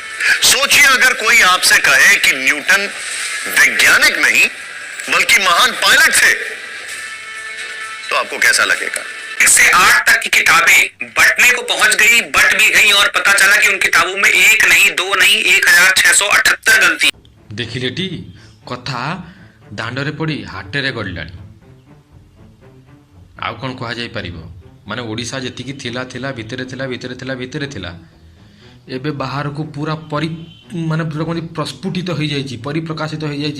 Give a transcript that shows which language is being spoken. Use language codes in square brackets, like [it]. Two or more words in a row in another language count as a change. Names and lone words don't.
[hi] सोचिए अगर कोई आपसे कहे कि न्यूटन वैज्ञानिक नहीं बल्कि महान पायलट थे, तो आपको कैसा लगेगा? 1 से 8 तक की किताबें बटने को पहुंच गई, बट भी गई, और पता चला कि उन किताबों में 1 नहीं, 2 नहीं, 1678 गलती। [or] ଦେଖିଲେ ଟି କଥା ଦାଣ୍ଡରେ ପଡ଼ି ହାଟରେ ଗଡ଼ିଲାଣି। ଆଉ କ'ଣ କୁହାଯାଇପାରିବ? ମାନେ ଓଡ଼ିଶା ଯେତିକି ଥିଲା ଭିତରେ ଥିଲା, ଏବେ ବାହାରକୁ ପୁରା ମାନେ ପ୍ରସ୍ଫୁଟିତ ହୋଇଯାଇଛି, ପରିପ୍ରକାଶିତ ହୋଇଯାଇଛି।